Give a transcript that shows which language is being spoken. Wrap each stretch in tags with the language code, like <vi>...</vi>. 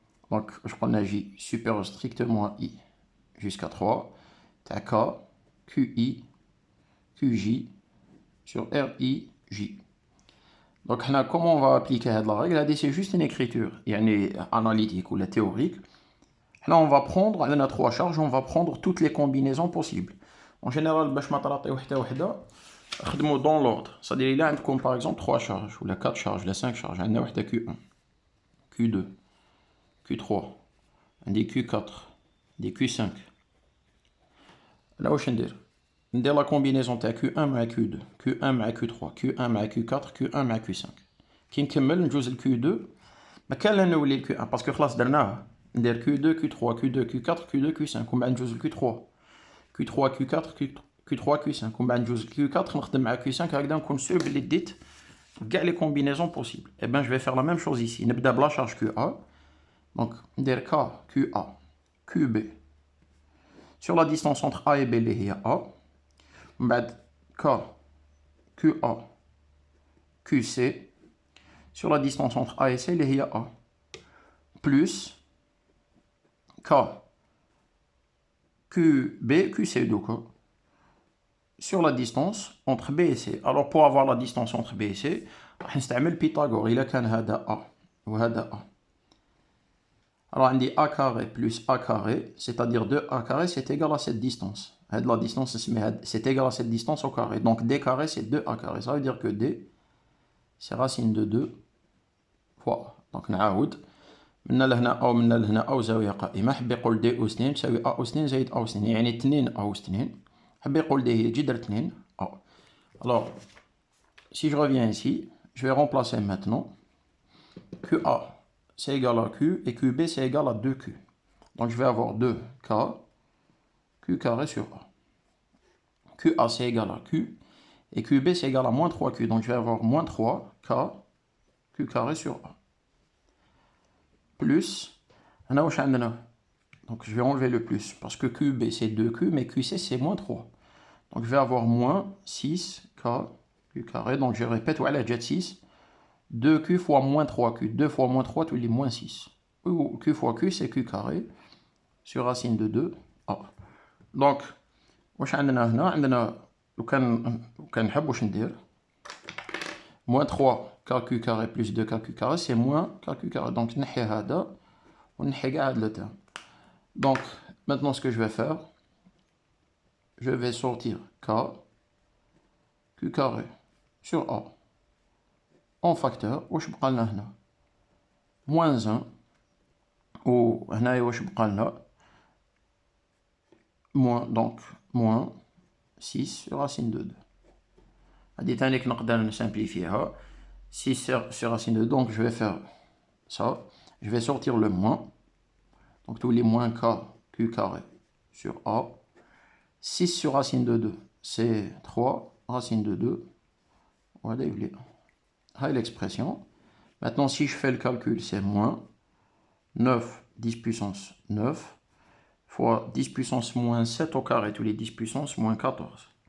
<fr>Donc, je prends la J supérieur strictement à I jusqu'à 3. T'as K, QI, QJ sur RI, J. Donc, comment on va appliquer la règle? C'est juste une écriture analytique ou la théorique. Là, on va prendre, on a 3 charges, on va prendre toutes les combinaisons possibles. En général,</fr> <ar>باش ما تعطي وحده خدموا</ar> <fr>dans l'ordre. C'est-à-dire, il y a comme par exemple 3 charges, ou la 4 charges, la 5 charges. On a Q1, Q2, Q3, des Q4, des Q5. Là, où je vais dire la combinaison de Q1 مع Q2, Q1 مع Q3, Q1 مع Q4, Q1 مع Q5.</fr> <ar>كي نكمل نجوز ال Q2 ما كان لا نولي ال Q1 باسكو خلاص درناه. ندير Q2, Q3, Q2, Q4, Q2, Q5 ومن بعد نجوز ال Q3, Q3, Q4, Q3, Q5 ومن بعد نجوز ال Q4 نخدم مع Q5 هكذا نكون سور بلي ديت كاع لي كومبينيزون بوسيبل.</ar> <fr>Et ben je vais faire la même chose ici.</fr> <ar>نبدا بلا</ar> <fr>charge QA. Donc ندير K, QA, QB sur la distance entre A et B</fr> <ar>اللي هي</ar> <fr>A. بعد K, QA, QC sur la distance entre A et C</fr> <ar>اللي هي</ar> <fr>A plus K, QB, QC donc sur la distance entre B et C. Alors pour avoir la distance entre B et C</fr> <ar>راح نستعمل</ar> <fr>Pythagore.</fr> <ar>إلا كان هذا A وهذا A.</ar> <fr>Alors on dit A carré plus A carré, c'est-à-dire 2A carré, c'est égal à cette distance. La distance, c'est égal à cette distance au carré. Donc D carré, c'est 2A carré. Ça veut dire que D, c'est racine de 2 fois. Donc نعاود.</fr> <ar>من لهنا أو من لهنا أو زاوية قائمة. حب يقول D أس 2 تساوي A أس 2 زائد A أس 2. يعني 2 A أس 2. حب يقول D هي جذر 2 A.</ar> <fr>Alors, si je reviens ici, je vais remplacer maintenant QA. C'est égal à Q, et QB c'est égal à 2Q. Donc je vais avoir 2K, Q carré sur A. QA c'est égal à Q, et QB c'est égal à moins 3Q. Donc je vais avoir moins 3K, Q carré sur A. Plus, donc je vais enlever le plus, parce que QB c'est 2Q, mais QC c'est moins 3. Donc je vais avoir moins 6K, Q carré, donc je répète, voilà, jet 6. 2Q fois moins 3Q. 2 fois moins 3, tous les moins 6. Q fois Q, c'est Q carré sur racine de 2. A. Donc,</fr> <ar>واش عندنا هنا؟ عندنا لو كان نحب واش ندير؟</ar> <fr>moins 3KQ carré plus 2KQ carré, c'est moins KQ carré.</fr> <ar>Donc, نحي هذا ونحي كاع هذا</ar> <fr>le terme. Donc, maintenant ce que je vais faire, je vais sortir K, Q carré sur A.</fr> <ar>اون فاكتور. واش بقى لنا هنا؟ موان 1. و هنايا واش بقى لنا؟</ar> <fr>موان، دونك موان 6 sur racine de 2.</fr> <ar>هادي تانيك نقدر نسامبليفيها.</ar> <fr>6 sur racine de 2, donc je vais faire ça. Je vais sortir le moins. Donc tous les moins k q carré sur a. 6 sur racine de 2, c'est 3 racine de 2. Voilà l'expression. Maintenant, si je fais le calcul, c'est moins 9 10 puissance 9 fois 10 puissance moins 7 au carré, tous les 10 puissance moins 14.</fr>